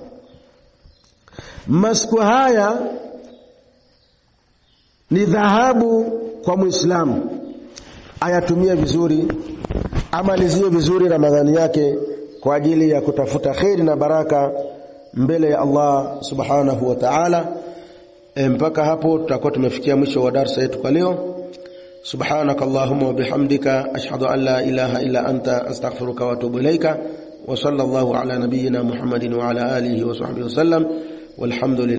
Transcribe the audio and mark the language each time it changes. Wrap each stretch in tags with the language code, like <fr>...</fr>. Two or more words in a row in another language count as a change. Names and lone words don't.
<sw>Masiku haya ni dhahabu kwa Muislamu, ayatumie vizuri, amalizie vizuri Ramadhani yake kwa ajili ya kutafuta khairi na baraka mbele ya Allah</sw> <ar>سبحانه وتعالى.</ar> <sw>Mpaka hapo tutakuwa tumefikia mwisho wa darasa yetu kwa leo.</sw> <ar>سبحانك اللهم وبحمدك أشهد أن لا إله إلا أنت أستغفرك وأتوب إليك. وصلى الله على نبينا محمد وعلى آله وصحبه وسلم. Walhamdulillah.</ar>